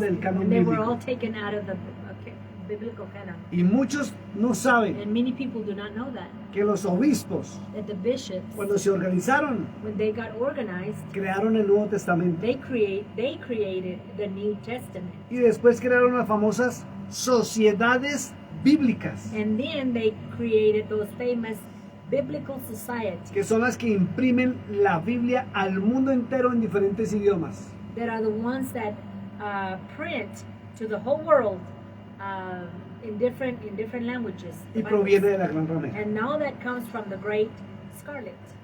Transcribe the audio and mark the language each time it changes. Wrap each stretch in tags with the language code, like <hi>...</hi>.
<es>del canon</es> <en>and they were all</en> <es>bíblico.</es> <en>taken out of the biblical canon.</en> <es>Y muchos no saben</es> <en>And many people do not know that</en> <es>que los obispos,</es> <en>the bishops,</en> <es>cuando se organizaron,</es> <en>when they got organized,</en> <es>crearon el Nuevo Testamento.</es> <en>they created the New Testament,</en> <es>Y después crearon las famosas sociedades bíblicas,</es> <en>and then they created those famous biblical societies</en> <es>que son las que imprimen la Biblia al mundo entero en diferentes idiomas.</es> <en>that are the ones that print to the whole world in different languages.</en> <es>Y proviene de la Gran Ramera.</es> <en>And now that comes from the Great Scarlet.</en>